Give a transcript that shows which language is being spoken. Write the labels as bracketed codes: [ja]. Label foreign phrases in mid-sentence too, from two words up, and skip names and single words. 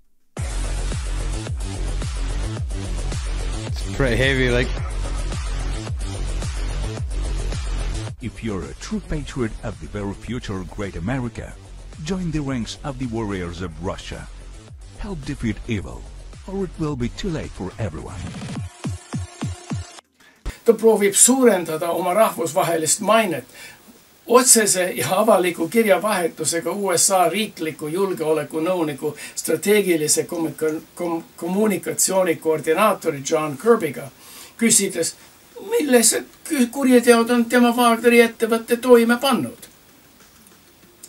[en] It's pretty heavy, like. If you're a true patriot of the very future great America, join the ranks of the warriors of Russia. Help defeat evil, or it will be too late for everyone. [et] Ta proovib suurendada oma rahvusvahelist mainet otsese ja avaliku kirjavahetusega USA riikliku julgeolekunõuniku strateegilise kommunikatsiooni koordinaatori John Kirbyga, küsides, millised kuriteod on tema Wagneri ettevõtte toime pannud.